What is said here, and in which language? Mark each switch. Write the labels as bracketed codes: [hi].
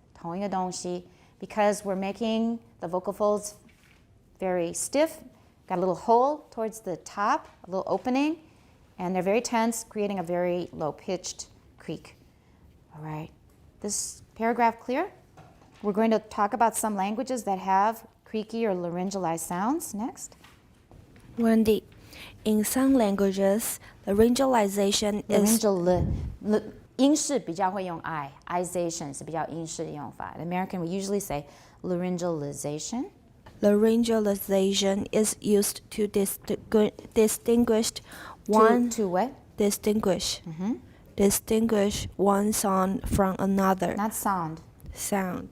[zh] 同一个东西, [en] because we're making the vocal folds very stiff, got a little hole towards the top, a little opening, and they're very tense, creating a very low-pitched creak. All right, this paragraph clear? We're going to talk about some languages that have creaky or laryngalized sounds next. Wendy, in some languages, laryngalization is [zh] Laryngalization 英式比较会用 ization 是比较英式的用法. [en] In American, we usually say laryngalization. laryngalization is used to distinguish one To what? distinguish one sound from another. Not sound. Sound